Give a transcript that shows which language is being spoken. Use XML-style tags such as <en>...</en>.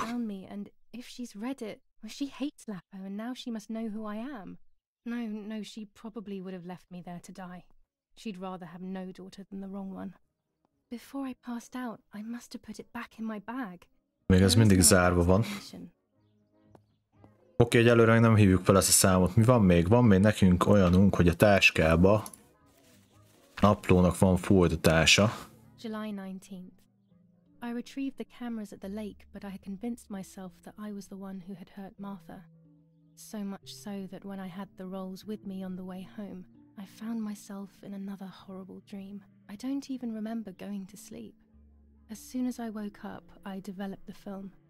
<en>Found me, and if she's read it, well, she hates Lapo, and now she must know who I am. No, she probably would have left me there to die. She'd rather have no daughter than the wrong one. Before I passed out, I must have put it back in my bag.</en> <hu>Még ez mindig zárva van. Oké, egyelőre még nem hívjuk fel ezt a számot. Mi van még? Van még nekünk olyanunk, hogy a táskába naplónak van folytatása.</hu> <en>July 19th. I retrieved the cameras at the lake, but I had convinced myself that I was the one who had hurt Martha. So much so that when I had the rolls with me on the way home, I found myself in another horrible dream. I don't even remember going to sleep. As soon as I woke up, I developed the film.</en>